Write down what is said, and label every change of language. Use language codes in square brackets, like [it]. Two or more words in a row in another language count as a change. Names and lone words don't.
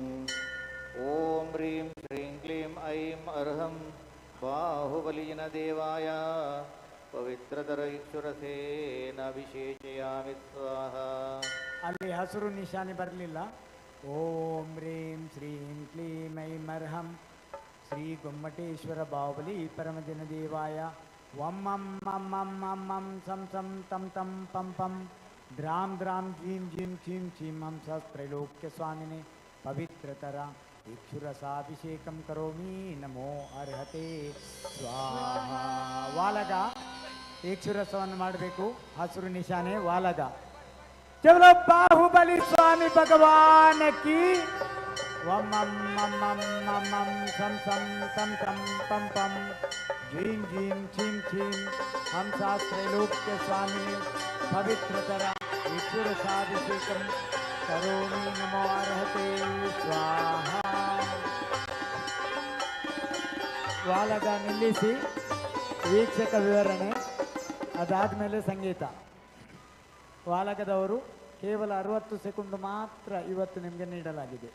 [sa] ಓಂ ಹ್ರೀಂ ಶ್ರೀಂ ಕ್ಲೀಂ ಐಂ ಅರ್ಹಂ ಬಾಹುಬಲಿನ ದೇವಾಯ ಪವಿತ್ರತರ ಇಕ್ಷುರಸೇನಾಭಿಷೇಚಯಾಮಿ ಸ್ವಾಹ. [kn] ಅಲ್ಲಿ ಹಸುರು ನಿಶಾನೆ ಬರಲಿಲ್ಲ. [sa] ಓಂ ಹ್ರೀಂ ಶ್ರೀಂ ಕ್ಲೀಂ ಐಂ ಅರ್ಹಂ ಶ್ರೀ ಗೊಮ್ಮಟೇಶ್ವರ ಬಾಹುಬಲಿ ಪರಮಜನ ದೇವಾಯ ವಂ ಮಂ ಮಂ ಮಂ ಮಂ ಮಂ ಸಂ ಸಂ ತಂ ತಂ ಪಂ ಪಂ ದ್ರಾಂ ದ್ರಾಂ ಜೀಂ ಜೀಂ ಚೀಂ ಚೀಂ ಹಂ ಸಹಸ್ತ್ರೈಲೋಕ್ಯ ಸ್ವಾಮಿನೇ ಪವಿತ್ರತರ ಇಕ್ಷುರಸಾಭಿಷೇಕಂ ಕರೋಮಿ ನಮೋ ಅರ್ಹತೆ ಸ್ವಾಹ. [kn] ವಾಲಗ ಇಕ್ಷುರಸವನ್ನು ಮಾಡಬೇಕು. ಹಸುರು ನಿಶಾನೆ ವಾಲಗ. [hi] चलो बाहुबलि स्वामी भगवान की. [sa] ವಂ ಮಂ ಮಂ ಮಂ ಮಂ ಮಂ ಸಂ ಸಂ ತಂ ತಂ ಪಂ ಪಂ ಜೀಂ ಜೀಂ ಚೀಂ ಚೀಂ ಹಂ ಸಹಸ್ತ್ರೈಲೋಕ್ಯ ಸ್ವಾಮಿ ಪವಿತ್ರತರ ಇಕ್ಷುರಸಾಭಿಷೇಕಂ ಕರೋಮಿ ನಮೋ ಅರ್ಹತೆ ಸ್ವಾಹ. [kn] ವಾಲಗ ನಿಲ್ಲಿಸಿ ವೀಕ್ಷಕ ವಿವರಣೆ. ಅದಾದಮೇಲೆ ಸಂಗೀತ. ವಾಲಗದವರು ಕೇವಲ 60 ಸೆಕೆಂಡ್ ಮಾತ್ರ ಇವತ್ತು ನಿಮಗೆ ನೀಡಲಾಗಿದೆ.